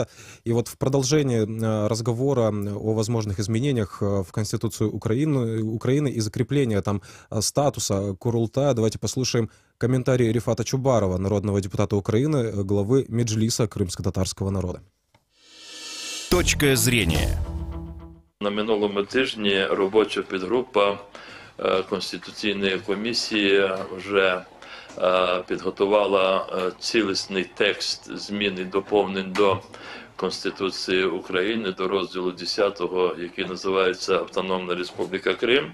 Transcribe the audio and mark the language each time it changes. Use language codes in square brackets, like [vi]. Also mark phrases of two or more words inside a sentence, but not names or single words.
[ru] И вот в продолжении разговора о возможных изменениях в Конституцию Украины и закрепления там статуса Курултая, давайте послушаем комментарий Рифата Чубарова, народного депутата Украины, главы Меджлиса крымско-татарского народа. Точка зрения. [uk] На минулому тижні робоча підгрупа Конституційної комісії вже підготувала цілісний текст змін і доповнень до Конституції України, до розділу 10, який називається «Автономна Республіка Крим».